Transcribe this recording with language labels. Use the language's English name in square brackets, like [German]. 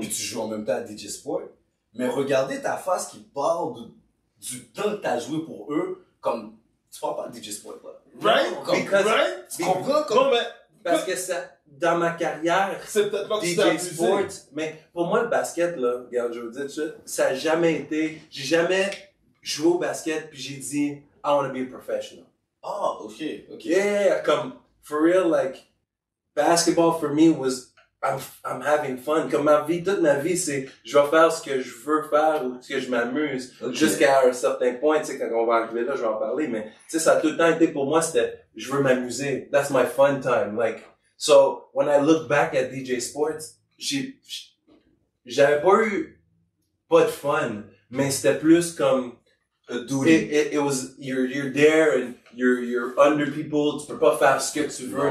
[French] puis tu joues en même temps à DJ Sport. Mais regardez ta face qui parle du temps que t'as joué pour eux, comme, tu parles pas de DJ Sport, là. [English] Right? [French] Comme, [English] Because- Right? [French] tu comprends Non, comme, mais Parce que ça, dans ma carrière, c'est peut-être là que tu t'es DJ abusé. Sports, mais pour moi, le basket, là, regarde, je veux dire tout de suite, ça a jamais été, j'ai jamais joué au basket puis j'ai dit, [English] I want to be a professional. [French] ah, ok. [English] Yeah, comme, for real, like, basketball for me was, I'm having fun. [French] Comme ma vie, toute ma vie, c'est, je vais faire ce que je veux faire ou ce que je m'amuse. Ok. Jusqu'à un certain point, tu sais, quand on va arriver là, je vais en parler, mais, tu sais, ça a tout le temps été pour moi, c'était, je veux m'amuser. [English] That's my fun time. Like, so, when I look back at DJ Sports, [French] j'avais pas de fun, mais c'était plus comme, [English] it was, you're there and you're under people, [French] tu peux pas faire ce que tu veux,